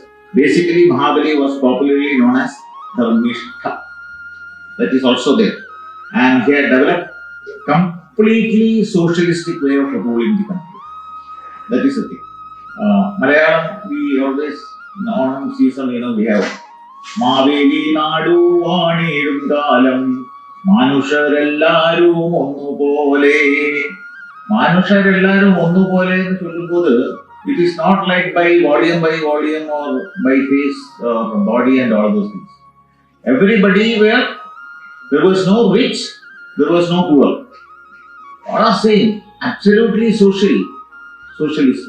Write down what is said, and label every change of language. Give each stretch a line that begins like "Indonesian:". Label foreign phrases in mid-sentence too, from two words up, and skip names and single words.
English: Basically, Mahabali was popularly known as Dharmishta. That is also there. And he had developed completely socialistic way of ruling the country. That is the thing. Malayalam, we always, in Onam season, we have
Malayalam: മാവേലി നാടു വാണീടും കാലം മനുഷ്യരെല്ലാരും ഒന്നുപോലെ. മനുഷ്യരെല്ലാരും ഒന്നുപോലെ എന്ന് ചൊല്ലുമ്പോൾ
English: it is not like by volume or by face, body and all those things. Everybody there was no rich, there was no poor. All are same, absolutely socialistic.